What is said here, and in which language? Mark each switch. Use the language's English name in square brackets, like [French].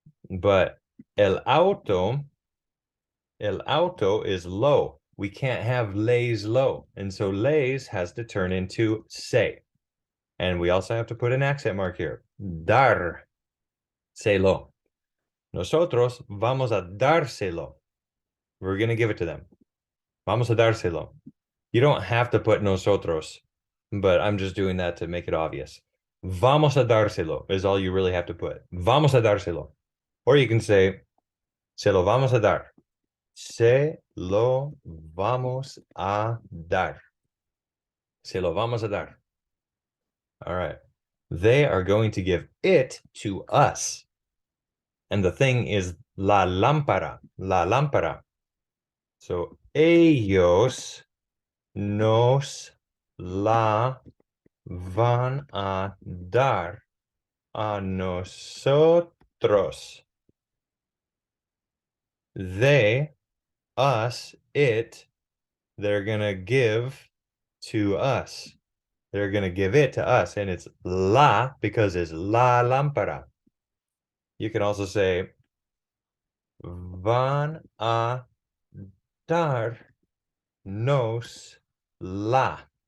[English] But el auto is low. We can't have les low. And so les has to turn into se. And we also have to put an accent mark here. [Spanish] Dar, selo. Nosotros vamos a dárselo. [English] We're going to give it to them. [Spanish] Vamos a dárselo. [English] You don't have to put nosotros, but I'm just doing that to make it obvious. [Spanish] Vamos a dárselo [English] is all you really have to put. [Spanish] Vamos a dárselo. [English] Or you can say, [Spanish] se lo vamos a dar. Se lo vamos a dar. Se lo vamos a dar. All right. [English] They are going to give it to us. And the thing is la lámpara. La lámpara. [Spanish] So ellos nos la van a dar a nosotros. [English] They, us, it, they're going to give to us. They're going to give it to us. And it's la because it's la lámpara. You can also say van a darnos la.